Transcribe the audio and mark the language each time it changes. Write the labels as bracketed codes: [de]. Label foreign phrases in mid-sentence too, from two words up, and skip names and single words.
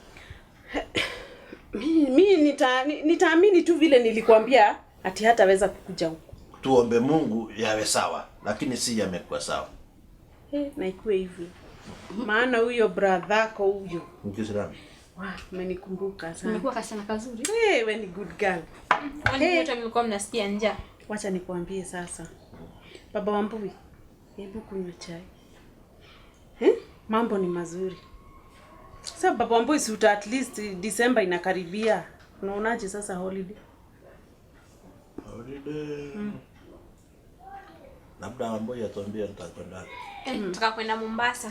[sw] Mimi nitaamini tu vile nilikwambia ati hataweza kukuja huko. Tuombe Mungu yawe sawa, lakini si yamekuwa sawa. Na ikuwe hivi. Maana huyo brother yako huyo. Mkisirani. Umenikumbuka sana. Umekuwa kasichana kazuri. Wewe ni [en] good girl. [sw] Wote mlikuwa mnasikia njaa. Wacha nikwambie sasa. Baba Wambui, hebu kunywa chai. Mambo ni mazuri. Sasa Baba Wambui, si [en] at least [sw] December inakaribia. Unaonaje sasa holiday? Labda Wambui atuambie nitakwenda. Tutakwenda Mombasa.